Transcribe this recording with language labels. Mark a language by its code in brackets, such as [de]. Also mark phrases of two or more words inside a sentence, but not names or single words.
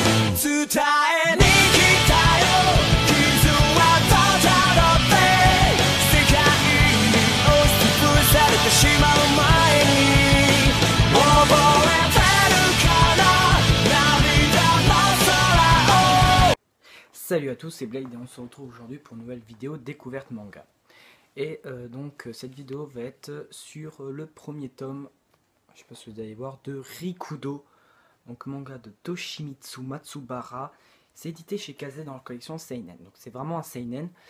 [ja] 伝えに来たよ傷はただって世界に押しつぶされてしまう前に覚えてるかな涙の空を [fr] Salut à tous, c'est Blade et on se retrouve aujourd'hui pour une nouvelle vidéo découverte manga. Et donc cette vidéo va être sur le premier tome, je sais pas si vous allez voir, de Rikudo, donc manga de Toshimitsu Matsubara. C'est édité chez Kazé dans la collection Seinen, donc c'est vraiment un Seinen.